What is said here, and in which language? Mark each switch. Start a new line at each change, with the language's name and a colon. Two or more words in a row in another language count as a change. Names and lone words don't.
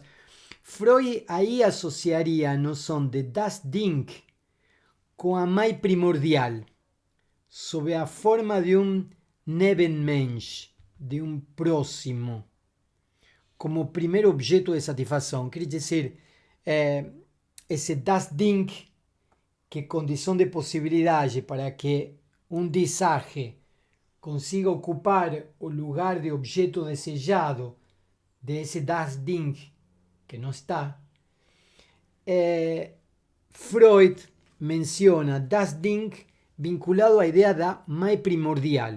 Portuguese: Freud aí associaria a noção de
German: das Ding
Portuguese: com a mais primordial, sob a forma de um Nebenmensch, de um próximo, como primeiro objeto de satisfação. Quer dizer, esse
German: das Ding,
Portuguese: que é condição de possibilidade para que um
German: die Sache
Portuguese: consiga ocupar o lugar de objeto desejado desse
German: das Ding
Portuguese: que não está, Freud menciona
German: das Ding
Portuguese: vinculado à ideia da mais primordial.